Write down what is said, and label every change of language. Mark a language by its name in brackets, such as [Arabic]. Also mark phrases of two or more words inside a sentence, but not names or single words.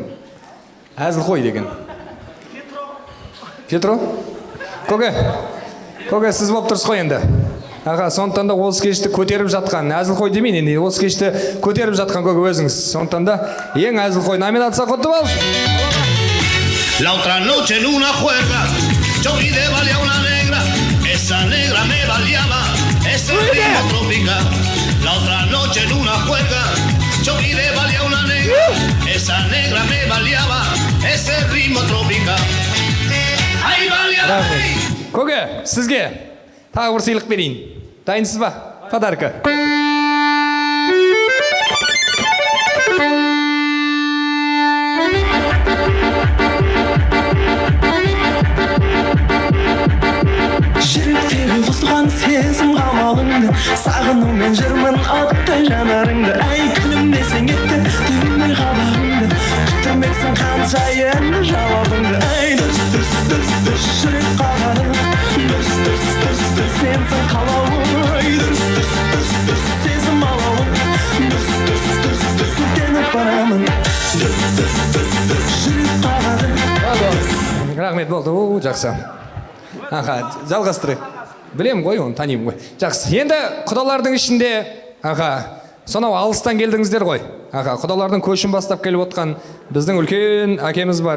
[Kazakh] Әзілқой деген. Петро? Көке, сіз болып тұрсыз ғой енді. Аға, сондықтан да осы кешті көтеріп жатқан, әзілқой демейін, енді осы кешті көтеріп жатқан көке өзіңіз. Сондықтан да ең әзілқой номинация құтты болсын. [Spanish] La otra noche en una juerga, yo vi de valía una negra, esa negra me valía más, ese ritmo tropical. La otra noche en una juerga, yo vi de valía una negra, esa negra me valía más, ese ritmo tropical. Ay, valía. [Kazakh] Көке, сізге тағы бір сыйлық берейін. Дайынсыз ба? Подарка. жүректегі қосылған сезім қамалыңды сағынумен жүрмін оттай жанарыңды әй күлімдесең етті түймей қабағыңды күттірмексің қанша енді жауабыңды әй дүрс дүрс дүрс дүрс жүрек қағады дүрс дүрс дүрс дүрс сенсің қалауым дүрс дүрс дүрс дүрс сезім алауым дүрс дүрс дүрс дүрс өртеніп барамын дүрс дүрс дүрс дүрс жүрек қағады. Рахмет, болды. Жақсы. Аха, жалғастырайық. Білем ғой, оны танимын ғой. Жақсы. Енді құдалардың ішінде, аха, сонау алыстан келдіңіздер ғой. Аха, құдалардың көшін бастап келіп отқан біздің үлкен әкеміз бар.